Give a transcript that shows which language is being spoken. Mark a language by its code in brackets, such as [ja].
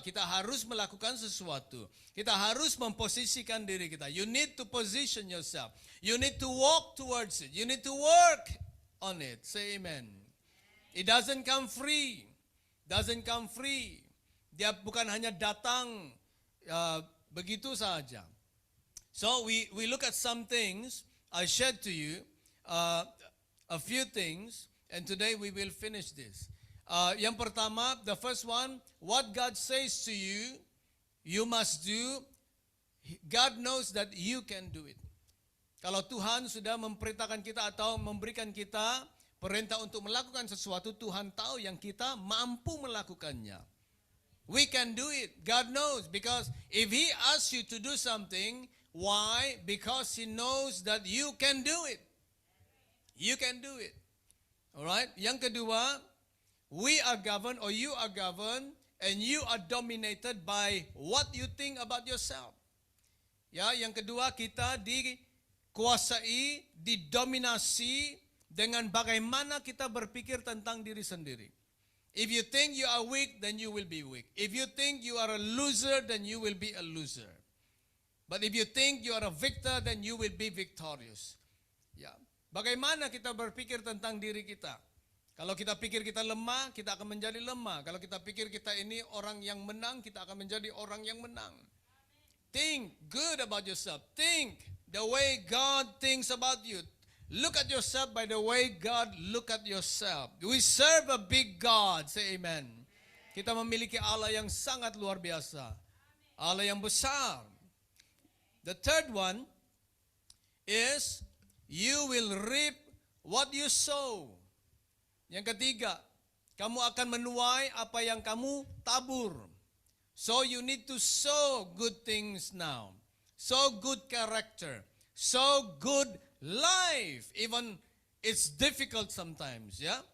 [id] Kita harus melakukan sesuatu. Kita harus memposisikan diri kita. [en] You need to position yourself. You need to walk towards it. You need to work on it. Say amen. It doesn't come free. Doesn't come free. [id] Dia bukan hanya datang begitu saja. [en] So we look at some things. I shared to you a few things, and today we will finish this. [id] Yang pertama, [en] the first one, what God says to you, you must do. God knows that you can do it. [id] Kalau Tuhan sudah memperintahkan kita atau memberikan kita perintah untuk melakukan sesuatu, Tuhan tahu yang kita mampu melakukannya. [en] We can do it. God knows, because if He asks you to do something, why? Because He knows that you can do it. You can do it. Alright? [id] Yang kedua, [en] we are governed, or you are governed, and you are dominated by what you think about yourself. [id] Ya, yang kedua, kita dikuasai, didominasi dengan bagaimana kita berpikir tentang diri sendiri. [en] If you think you are weak, then you will be weak. If you think you are a loser, then you will be a loser. But if you think you are a victor, then you will be victorious. [id] Ya, bagaimana kita berpikir tentang diri kita? Kalau kita pikir kita lemah, kita akan menjadi lemah. Kalau kita pikir kita ini orang yang menang, kita akan menjadi orang yang menang. [en] Think good about yourself. Think the way God thinks about you. Look at yourself by the way God look at yourself. We serve a big God. Say amen. [id] Kita memiliki Allah yang sangat luar biasa. Allah yang besar. [en] The third one is you will reap what you sow. [id] Yang ketiga, kamu akan menuai apa yang kamu tabur. [en] So you need to sow good things now. Sow good character. Sow good life. Even it's difficult sometimes, ya.